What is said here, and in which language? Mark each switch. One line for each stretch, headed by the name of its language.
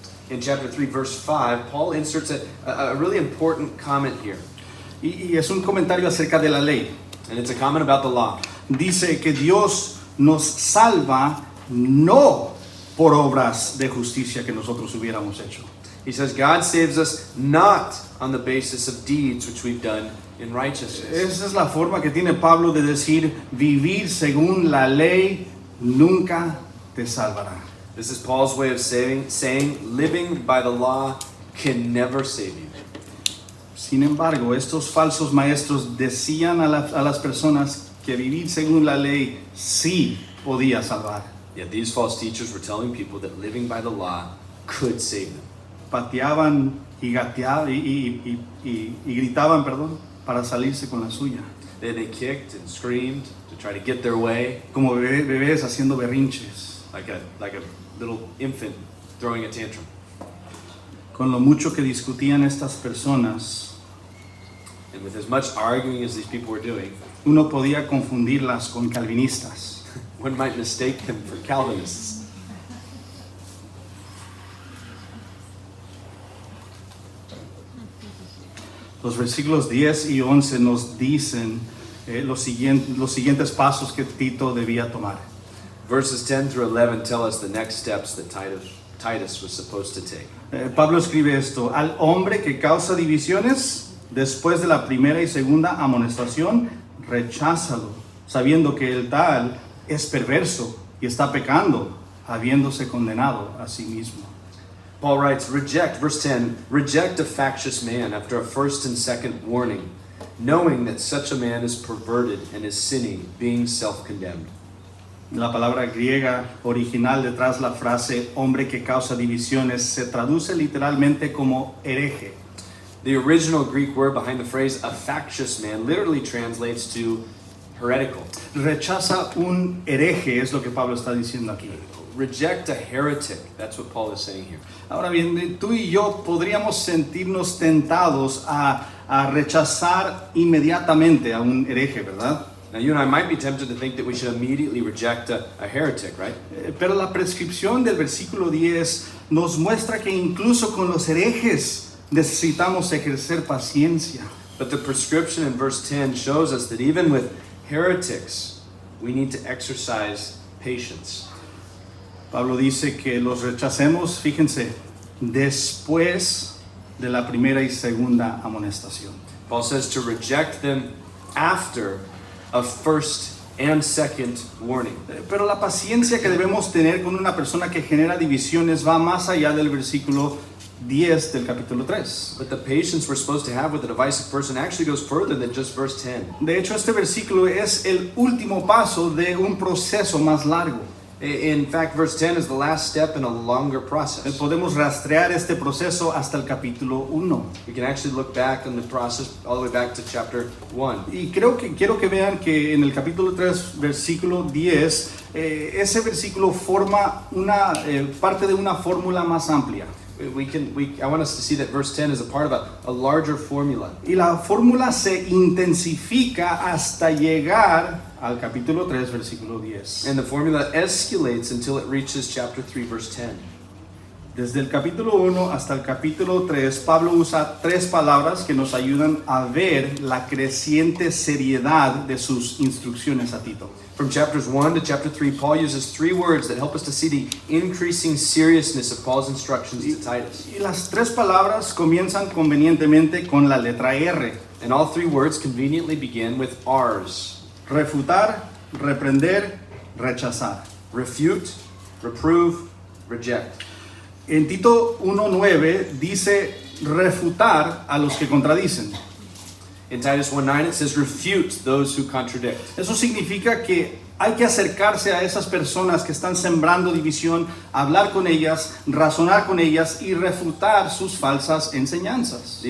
English: In chapter 3, verse 5, Paul inserts a really important comment here.
Spanish: Y es un comentario acerca de la ley.
English: And it's a comment about the law.
Spanish: Dice que Dios nos salva no por obras de justicia que nosotros hubiéramos hecho.
English: He says God saves us not on the basis of deeds which we've done in righteousness.
Spanish: Esa es la forma que tiene Pablo de decir, vivir según la ley nunca te salvará.
English: This is Paul's way of saying living by the law can never save you.
Spanish: Sin embargo, estos falsos maestros decían a las personas que vivir según la ley sí podía salvar.
English: Yet these false teachers were telling people that living by the law could save them.
Spanish: Pateaban y gateaban y gritaban, para salirse con la suya.
English: Then they kicked and screamed to try to get their way,
Spanish: Como bebés haciendo berrinches.
English: like a little infant throwing a tantrum.
Spanish: Con lo mucho que discutían estas personas,
English: And with as much arguing as these people were doing,
Spanish: uno podía confundirlas con calvinistas.
English: one might mistake them for Calvinists.
Spanish: Los versículos 10 y 11 nos dicen los siguientes pasos que Tito debía tomar.
English: Verses 10 through 11 tell us the next steps that Titus was supposed to take.
Spanish: Pablo escribe esto: al hombre que causa divisiones, después de la primera y segunda amonestación, recházalo, sabiendo que el tal es perverso y está pecando, habiéndose condenado a sí mismo.
English: Paul writes, verse 10, reject a factious man after a first and second warning, knowing that such a man is perverted and is sinning, being self-condemned.
Spanish: La palabra griega original detrás la frase hombre que causa divisiones se traduce literalmente como hereje.
English: The original Greek word behind the phrase a factious man literally translates to heretical.
Spanish: Rechaza un hereje es lo que Pablo está diciendo aquí.
English: Reject a heretic. That's what Paul is saying here.
Spanish: Ahora bien, tú y yo podríamos sentirnos tentados a rechazar inmediatamente a un hereje, ¿verdad?
English: Now you and I might be tempted to think that we should immediately reject a heretic, right?
Spanish: Pero la prescripción del versículo 10 nos muestra que incluso con los herejes necesitamos ejercer paciencia.
English: But the prescription in verse 10 shows us that even with heretics, we need to exercise patience.
Spanish: Pablo dice que los rechacemos, fíjense, después de la primera y segunda amonestación.
English: Paul says to reject them after a first and second warning.
Spanish: Pero la paciencia que debemos tener con una persona que genera divisiones va más allá del versículo 10 del capítulo 3.
English: But the patience we're supposed to have with a divisive person actually goes further than just verse 10.
Spanish: De hecho, este versículo es el último paso de un proceso más largo.
English: In fact, verse 10 is the last step in a longer process.
Spanish: Podemos rastrear este proceso hasta el capítulo 1.
English: We can actually look back on the process all the way back to chapter 1.
Spanish: Y quiero que vean que en el capítulo 3, versículo 10, ese versículo forma una parte de una fórmula más amplia.
English: I want us to see that verse 10 is a part of a larger formula.
Spanish: Y la fórmula se intensifica hasta llegar al capítulo 3, versículo 10.
English: And the formula escalates until it reaches chapter 3, verse 10.
Spanish: Desde el capítulo 1 hasta el capítulo 3, Pablo usa tres palabras que nos ayudan a ver la creciente seriedad de sus instrucciones a Tito.
English: From chapters 1 to chapter 3, Paul uses three words that help us to see the increasing seriousness of Paul's instructions to Titus.
Spanish: Y las tres palabras comienzan convenientemente con la letra R.
English: And all three words conveniently begin with R's.
Spanish: Refutar, reprender, rechazar.
English: Refute, reprove, reject.
Spanish: En Tito 1:9 dice refutar a los que contradicen.
English: In Titus 1:9 it says refute those who contradict.
Spanish: Eso significa que hay que acercarse a esas personas que están sembrando división, hablar con ellas, razonar con ellas y refutar sus falsas enseñanzas.